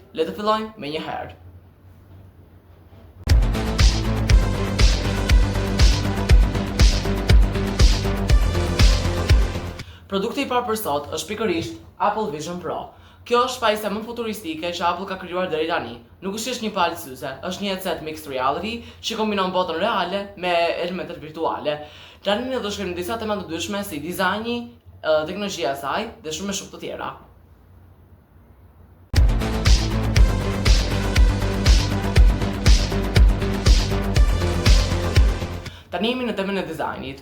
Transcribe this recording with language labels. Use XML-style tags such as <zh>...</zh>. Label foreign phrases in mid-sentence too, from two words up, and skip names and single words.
<sq>Le të fillojmë me një herë. Produkti i parë për sot është pikërisht Apple Vision Pro. Kjo është pajisja më futuristike që Apple ka krijuar deri tani. Nuk është një palë syze, është një</sq> <en>headset mixed reality</en> <sq>që kombinon botën reale me elementet virtuale. Tani ne do shkojmë në disa tema të ndryshme si dizajni, teknologjia e saj dhe shumë të tjera. Tani jemi në temën e dizajnit.</sq>